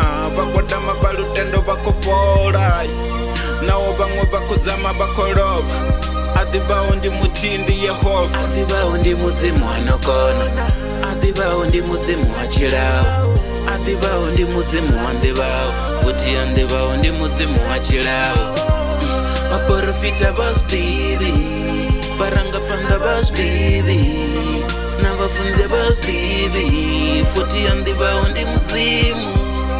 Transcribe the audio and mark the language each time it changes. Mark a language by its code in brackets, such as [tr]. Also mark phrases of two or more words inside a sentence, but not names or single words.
[ve] Vhagwadama vha lutendo vha khou fhola. Naho vhaṅwe vha khou zama vha khou lovha. Adivhaho ndi muthihi ndi Yehova. Adivhaho ndi mudzimu anokona. Adivhaho ndi mudzimu wa tshilao. Adivhaho ndi mudzimu wa ndivhaho. Futhi andivhaho ndi mudzimu wa tshilao. [ts] Vaprofita va swi tivi, varangaphandla va swi tivi, na vafundzi va swi tivi. [ve] Futhi andivhaho ndi mudzimu.